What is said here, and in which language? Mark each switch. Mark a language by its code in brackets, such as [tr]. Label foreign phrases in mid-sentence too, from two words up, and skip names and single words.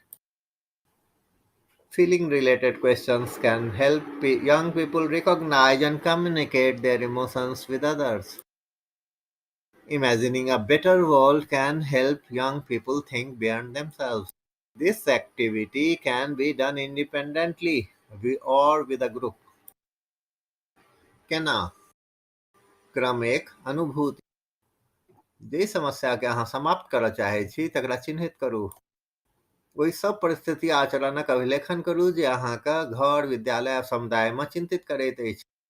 [en] Feeling related questions can help young people recognize and communicate their emotions with others. Imagining a better world can help young people think beyond themselves. This activity can be done independently or with a group. [mai] केना? क्रम एक अनुभूति। जे समस्या के अहाँ समाप्त करय चाहै छी तकरा चिन्हित करू। ओहि सब परिस्थिति आ आचरणक अभिलेखन करू जे अहाँक घर, विद्यालय आ समुदाय में चिंतित करैत अछि।